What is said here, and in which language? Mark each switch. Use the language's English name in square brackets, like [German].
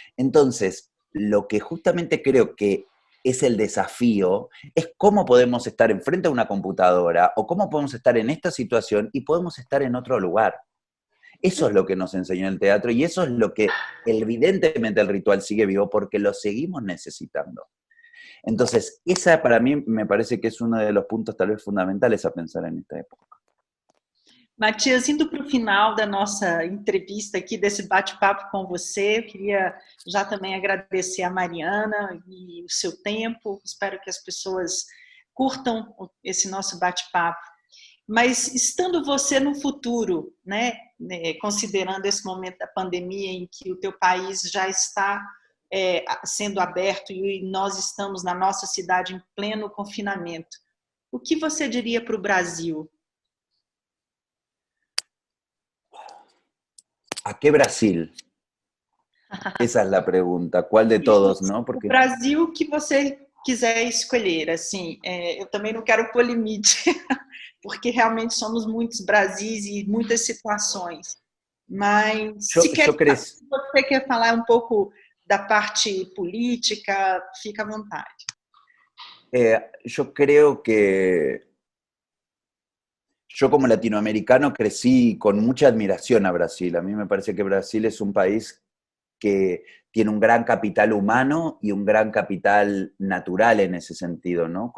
[Spanish] Entonces, lo que justamente creo que es el desafío, es cómo podemos estar enfrente a una computadora o cómo podemos estar en esta situación y podemos estar en otro lugar. Eso es lo que nos enseñó el teatro y eso es lo que evidentemente el ritual sigue vivo porque lo seguimos necesitando. Entonces, esa para mí me parece que es uno de los puntos tal vez fundamentales a pensar en esta época. [Portuguese] Matias, indo para o final da nossa entrevista aqui, desse bate-papo com você, eu queria já também agradecer a Mariana e o seu tempo, espero que as pessoas curtam esse nosso bate-papo. Mas estando você no futuro, né, considerando esse momento da pandemia em que o teu país já está sendo aberto e nós estamos na nossa cidade em pleno confinamento, o que você diria para o Brasil? [Spanish] ¿A qué Brasil? Esa es la pregunta. ¿Cuál de todos, no? Porque... [Portuguese] O Brasil que você quiser escolher, assim, eu também não quero pôr limite, porque realmente somos muitos Brasis e muitas situações, mas se você quer falar um pouco da parte política, fica à vontade. [Spanish] Yo creo que yo como latinoamericano crecí con mucha admiración a Brasil. A mí me parece que Brasil es un país que tiene un gran capital humano y un gran capital natural en ese sentido, ¿no?